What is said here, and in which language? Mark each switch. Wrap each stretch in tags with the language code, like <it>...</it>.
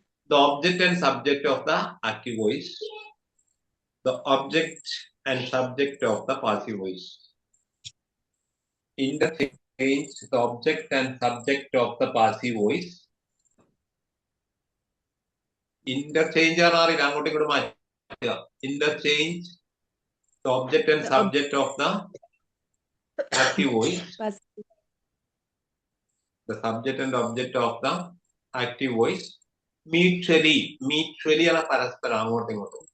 <en>The object and subject of the active voice. The object and subject of the passive voice. Interchange the object and subject of the passive voice.</en> <ml>Interchange ആണ് അറിയില്ല, അങ്ങോട്ടും ഇങ്ങോട്ടും മാറ്റുക.</ml> <en>Interchange the object and subject of the active voice. The subject and object of the active voice.</en> <ml>Mutually ആണ് പരസ്പരം അങ്ങോട്ടും ഇങ്ങോട്ടും.</ml>